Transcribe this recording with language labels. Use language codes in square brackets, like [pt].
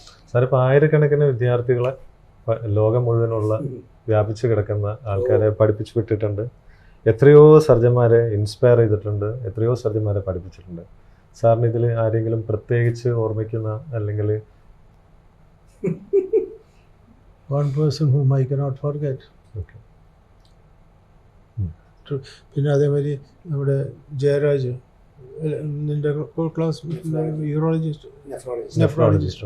[ml] Sir, ഇപ്പോൾ ആയിരക്കണക്കിന് വിദ്യാർത്ഥികളെ ലോകം മുഴുവനുള്ള വ്യാപിച്ചു കിടക്കുന്ന ആൾക്കാരെ പഠിപ്പിച്ചു വിട്ടിട്ടുണ്ട്. എത്രയോ സർജന്മാരെ ഇൻസ്പയർ ചെയ്തിട്ടുണ്ട്, എത്രയോ സർജന്മാരെ പഠിപ്പിച്ചിട്ടുണ്ട്. സാറിന് ഇതിൽ ആരെങ്കിലും പ്രത്യേകിച്ച് ഓർമ്മിക്കുന്ന അല്ലെങ്കിൽ [en] one person whom I cannot forget. Okay. [ml] പിന്നെ അതേമാതിരി നമ്മുടെ ജയരാജ്, നിന്റെ ക്ലാസ് യൂറോളജിസ്റ്റ്, നെഫ്രോളജിസ്റ്റ്.